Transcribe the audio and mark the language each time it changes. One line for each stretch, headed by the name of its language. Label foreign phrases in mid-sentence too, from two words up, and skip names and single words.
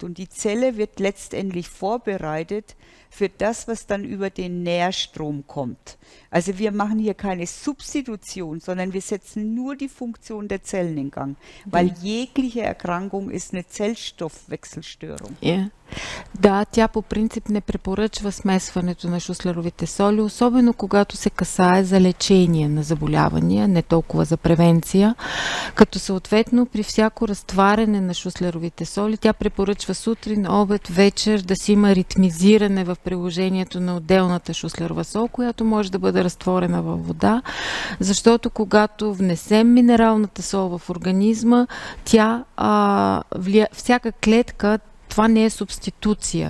German: Und die Zelle wird letztendlich vorbereitet für das, was dann über den Nährstrom kommt. Also wir machen hier keine Substitution, sondern wir setzen nur die Funktion der Zellen in Gang, weil jegliche Erkrankung ist eine Zellstoffwechselstörung.
Bulgarian: Да, тя по принцип не препоръчва смесването на шуслеровите соли, особено когато се касае за лечение на заболявания, не толкова за превенция, като съответно при всяко разтваряне на шуслеровите соли тя препоръчва сутрин, обед, вечер да си има ритмизиране в приложението на отделната шуслерова сол, която може да бъде разтворена във вода, защото когато внесем минералната сол в организма, тя всяка клетка, това не е субституция.